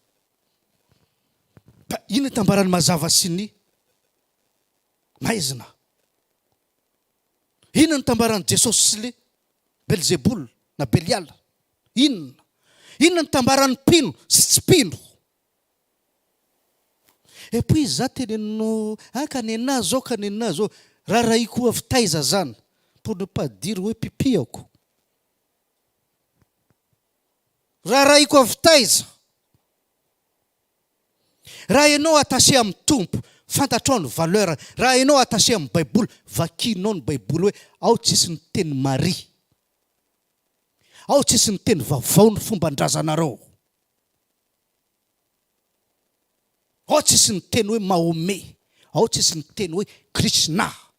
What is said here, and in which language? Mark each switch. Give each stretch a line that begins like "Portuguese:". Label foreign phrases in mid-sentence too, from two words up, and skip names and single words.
Malagasy: Ino tambarany mazava sy ny maizina? Ino ny tambarany Jesosy sy le Belzebul na Belial? Inona? Inona ny tambarany pino sy tsy pino?
French: Et puis
Malagasy: za tenenino kanena zao kanena zao raraiko avy taiza zany
French: pour ne pas dire
Malagasy: hoe pipiako. Raraiko avy taiza. Raha ianao attaché amin'ny tompo fantatrao ny valeur. Raha ianao attaché amin'ny baiboly, vakinao ny baiboly hoe ao tsisy ny teny Maria, ao tsisy ny teny vaovao ny fomban-drazanareo, ao tsisy ny teny hoe Mahomey, ao tsisy ny teny hoe Krishna.